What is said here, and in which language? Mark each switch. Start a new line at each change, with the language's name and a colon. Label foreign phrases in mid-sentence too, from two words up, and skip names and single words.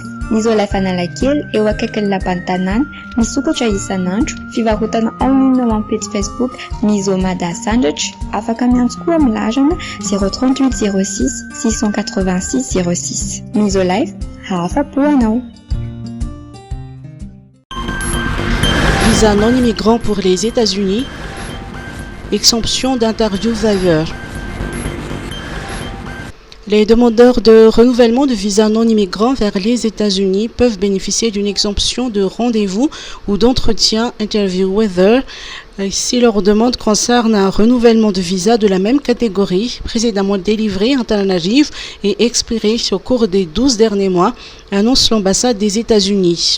Malagasy: Misolife Analakely eo akaikin'ny lapan'ny tanàna, misokatra isan'andro, fivarotana online ao amin'ny page Facebook Misomada Sandratra, afaka miantso koa amin'ny larana 038 06 686 06. Misolife, hafa-po anao.
French: Visa non immigrant pour les États-Unis, exemption d'intervieweurs. Les demandeurs de renouvellement de visa non immigrants vers les États-Unis peuvent bénéficier d'une exemption de rendez-vous ou d'entretien interview weather si leur demande concerne un renouvellement de visa de la même catégorie précédemment délivré en Tananarive et expiré au cours des 12 derniers mois, annonce l'ambassade des États-Unis.